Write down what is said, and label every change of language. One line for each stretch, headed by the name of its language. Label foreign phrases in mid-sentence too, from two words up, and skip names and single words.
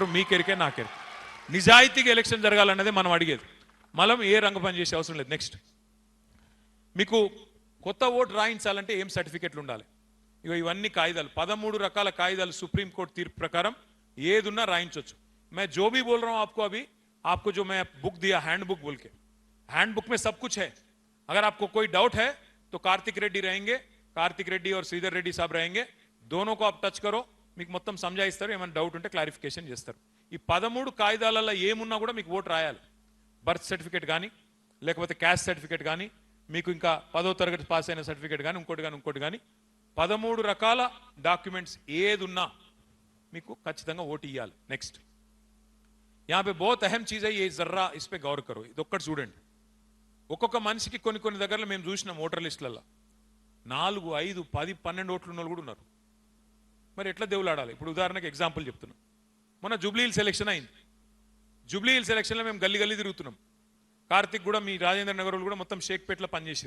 Telugu: మీకెరికే నాకెరికే. నిజాయితీగా ఎలక్షన్ జరగాలన్నదే మనం అడిగేది. మనం ఏ రంగ పని చేసే అవసరం లేదు. నెక్స్ట్, మీకు కొత్త ఓటు రాయించాలంటే ఏం సర్టిఫికెట్లు ఉండాలి? ఇక ఇవన్నీ కాయిదాలు, 13 రకాల కాయిదాలు సుప్రీంకోర్టు తీర్పు ప్రకారం ఏదున్నా రాయించవచ్చు.
Hindi: मैं जो भी बोल रहा हूं आपको अभी, आपको जो मैं बुक दिया
English: hand book
Hindi: बोल के,
English: hand book
Hindi: में सब कुछ है. अगर आपको कोई डाउट है तो कार्तिक रेड्डी रहेंगे, कार्तिक रेड्डी और श्रीधर रेड्डी साहब रहेंगे. दोनों को आप टच करो,
Telugu: మీకు మొత్తం సంజాయిస్తారు. ఏమైనా డౌట్ ఉంటే క్లారిఫికేషన్ చేస్తారు. ఈ 13 కాయిదాలలో ఏమున్నా కూడా మీకు ఓటు రాయాలి.
English: birth certificate
Telugu: కానీ, లేకపోతే
English: caste certificate
Telugu: కానీ, మీకు ఇంకా 10వ తరగతి పాస్ అయిన సర్టిఫికేట్ కానీ, ఇంకోటి కానీ 13 రకాల డాక్యుమెంట్స్ ఏది ఉన్నా మీకు ఖచ్చితంగా ఓటు ఇవ్వాలి. నెక్స్ట్,
Hindi: यहाँ पे बहुत अहम चीज है, ये जर्रा इस पे गौर करो.
Telugu: ఇది ఒక్కటి చూడండి. ఒక్కొక్క మనిషికి కొన్ని దగ్గరలో మేము చూసినాం ఓటర్ లిస్టులలో 4, 5, 10, 12 ఓట్లు ఉన్న వాళ్ళు కూడా ఉన్నారు. మరి ఎట్లా దేవులాడాలి? ఇప్పుడు ఉదాహరణకి ఎగ్జాంపుల్ చెప్తున్నా. మొన్న జూబ్లీ హిల్స్ ఎలక్షన్ అయింది. జూబ్లీ హిల్స్ ఎలక్షన్లో మేము గల్లీ తిరుగుతున్నాం. కార్తిక్ కూడా, మీ రాజేంద్ర నగర్ కూడా మొత్తం షేక్పేట్లో పనిచేసారు.